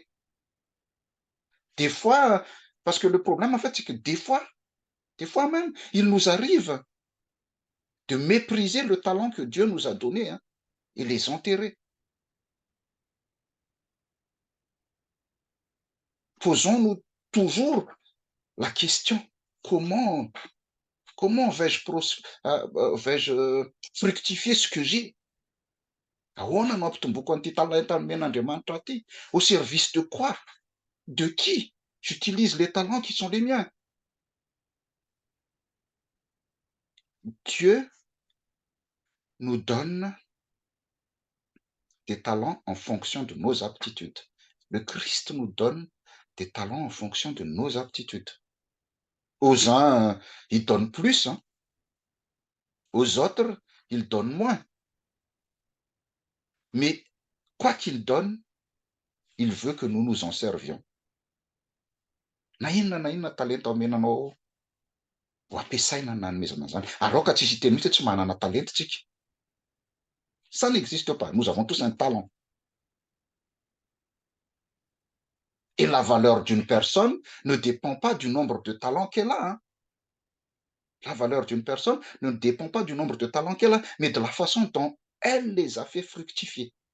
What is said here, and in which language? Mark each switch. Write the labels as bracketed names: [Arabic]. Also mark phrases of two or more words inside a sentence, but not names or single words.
[French] Des fois, parce que le problème, en fait, c'est que des fois même, il nous arrive de mépriser le talent que Dieu nous a donné, hein, et les enterrer. Posons-nous toujours la question, comment vais-je fructifier ce que j'ai? [Malagasy] Ahoana no ampitomboako an'ity talenta nomen'Andriamanitra ty? [French] Au service de quoi? De qui? J'utilise les talents qui sont les miens. Dieu nous donne des talents en fonction de nos aptitudes. Le Christ nous donne des talents en fonction de nos aptitudes. Aux uns, ils donnent plus, hein. Aux autres, ils donnent moins. Mais quoi qu'ils donnent, il veut que nous nous en servions. [Malagasy] Na inona talenta omenanao ho ampiasaina na nomezana zany. Aroka tsisy teny mihitsy tsy manana talenta tsika. [French] Ça n'existe pas. Nous avons tous un talent. Et la valeur d'une personne ne dépend pas du nombre de talents qu'elle a, hein. La valeur d'une personne ne dépend pas du nombre de talents qu'elle a, mais de la façon dont elle les a fait fructifier.